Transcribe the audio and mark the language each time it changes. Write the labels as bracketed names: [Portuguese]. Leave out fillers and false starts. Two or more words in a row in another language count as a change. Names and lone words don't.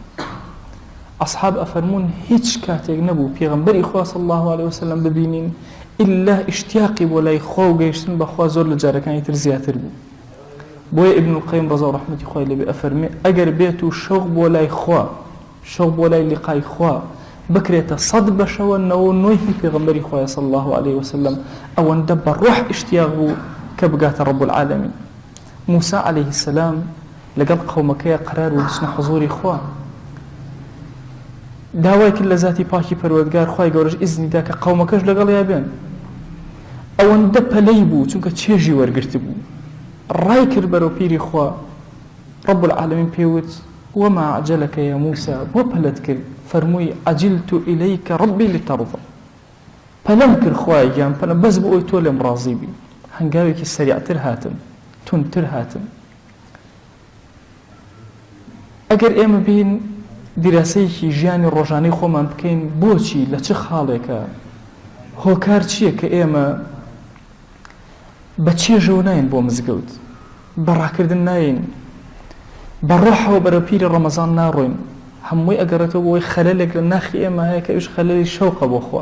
[Central Kurdish] ئەصحاب ئەفەرمون هیچ کاتێک نەبوو پێغەمبەری خوا [Arabic] صلی الله علیه وسلم [Central Kurdish] ببینین ئیلا ئیشتیاقی بۆ لای خوا و گەیشتن بەخوا زۆر لە جارەکانی تر زیاتر بوو. بۆیە ئیبن القەیم ڕەزا و ڕەحمەتی خوای لێبێ ئەفەرمێ ئەگەر بێت و شەوق بۆ لای خوا، شەوق بۆ لای لیقای خوا بکرێتە 100 بەشەوە 99 پێغەمبەری خوایە [Arabic] صلی الله علیه وسلم، [Central Kurdish] ئەوەندە بە ڕوح ئیشتیاق بوو کە بگاتە [Arabic] رب العالمین. [Central Kurdish] موسى [Arabic] عليه السلام [Central Kurdish] لەگەڵ قەومەکەیە قرار و بچنە حوزوری خوا، داوای کرد لە ذاتی پاکی پەروەردگار خوای گەورەش ئیزنیدا کە قەومەکەش لەگەڵیا بێن. ئەوەندە پەلەی بوو چونکە چێژی وەرگرت بوو، ڕای کرد بەرەو پیری خوا. [Arabic] رب العالمین پێوت وما عجلك يا موسى، [Central Kurdish] بۆ پەلەت کرد؟ [Arabic] فەرمووی عجلت إليك ربي لترضى. [Central Kurdish] پەلەم کرد خوایەکیان، پەلەم بەس بۆ ئەوی تۆ لێم ڕازی بی. هەنگاوێکی سەریعتر هاتم، تونتر هاتم. ئەگەر ئێمە بین دیراسەیەکی ژیانی ڕۆژانەی خۆمان بکەین، بۆچی لە چه خاڵێکە هۆکار چییە کە ئێمە بە چێژەوە ناین بۆ مزگەوت، بەڕاکردن ناین، بە ڕۆحەوە بەرەو پیری ڕەمەزان ناڕۆین، هەمووی ئەگەڕێتەوە بۆی خەلەلێک لە ناخی ئێمە هەیە کە ئەوش خەلەلی شەوقە بۆ خوا.